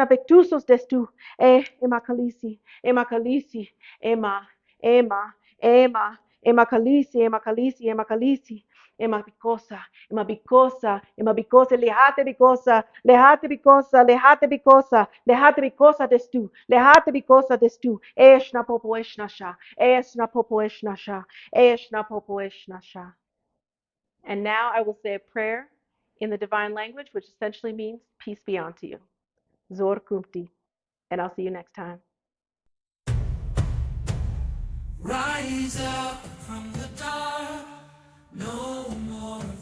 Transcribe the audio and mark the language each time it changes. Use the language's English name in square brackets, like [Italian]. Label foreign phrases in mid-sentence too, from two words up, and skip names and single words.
[English] vectusos destu, emakalisi, emakalisi, ema, ema, emakalisi, emakalisi, emakalisi, emabicosa, emabicosa, emabicosa, lehate bicosa, lehate bicosa, lehate bicosa, lehate bicosa destu, lehate bicosa destu, eshna popo eshna sha, eshna popo eshna sha, eshna popo eshna sha. And now I will say a prayer in the divine language, which essentially means peace be unto you. Zor kumti. And I'll see you next time. Rise up from the dark, no more fear.